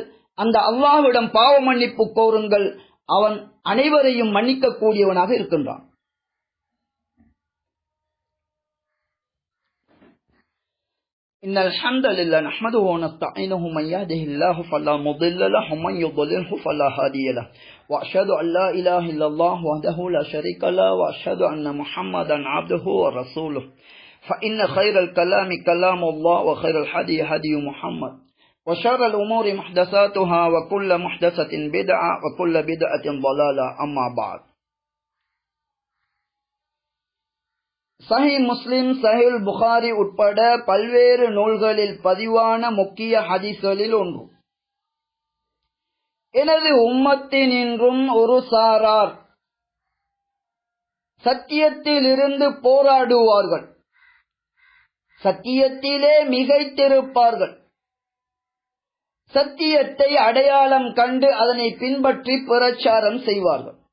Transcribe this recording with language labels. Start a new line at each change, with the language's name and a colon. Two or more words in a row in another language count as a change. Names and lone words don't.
Tamil: அந்த அல்லாஹ்விடம் பாவ மன்னிப்பு கோருங்கள். அவன் அனைவரையும் மன்னிக்க கூடியவனாக இருக்கின்றான்.
Arabic: إن الحمد لله نحمده ونستعينه من يهده الله فلا முضل له ومن يضلله فلا هادي له واشهد ان لا اله الا الله وحده لا شريك له واشهد ان محمدا عبده ورسوله فان خير الكلام كلام الله وخير الهدي هدي محمد وشر الامور محدثاتها وكل محدثة بدعة وكل بدعة ضلالة. اما بعد.
Tamil: சஹீஹ் முஸ்லிம், சஹீஹ் புகாரி உட்பட பல்வேறு நூல்களில் பதிவான முக்கிய ஹதீஸ்களில் ஒன்று, எனது உம்மத்தினின்றும் ஒரு சாரார் சத்தியத்திலிருந்து போராடுவார்கள், சத்தியத்திலே மிகைத்திருப்பார்கள், சத்தியத்தை அடையாளம் கண்டு அதனை பின்பற்றி பிரச்சாரம் செய்வார்கள்.